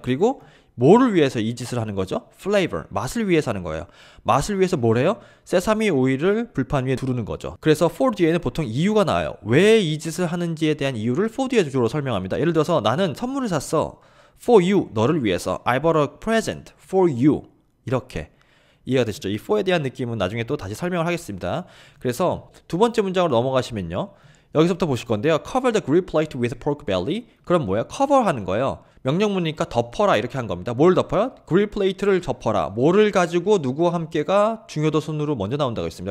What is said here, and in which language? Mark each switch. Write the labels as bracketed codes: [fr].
[ko] 그리고 뭐를 위해서 이 짓을 하는 거죠? flavor, 맛을 위해서 하는 거예요. 맛을 위해서 뭘 해요? 세사미 오일을 불판 위에 두르는 거죠. 그래서 for 뒤에는 보통 이유가 나와요. 왜 이 짓을 하는지에 대한 이유를 for 뒤에 주로 설명합니다. 예를 들어서 나는 선물을 샀어. [en] for you, [ko] 너를 위해서. [en] I bought a present for you. [ko] 이렇게 이해가 되시죠? 이 for에 대한 느낌은 나중에 또 다시 설명을 하겠습니다. 그래서 두 번째 문장으로 넘어가시면요. 여기서부터 보실 건데요. [en] cover the grill plate with pork belly. [ko] 그럼 뭐야? cover 하는 거예요. 명령문이니까 덮어라 이렇게 한 겁니다. 뭘 덮어요? 그릴 플레이트를 덮어라. 뭐를 가지고 누구와 함께가 중요도 순으로 먼저 나온다고 했습니다.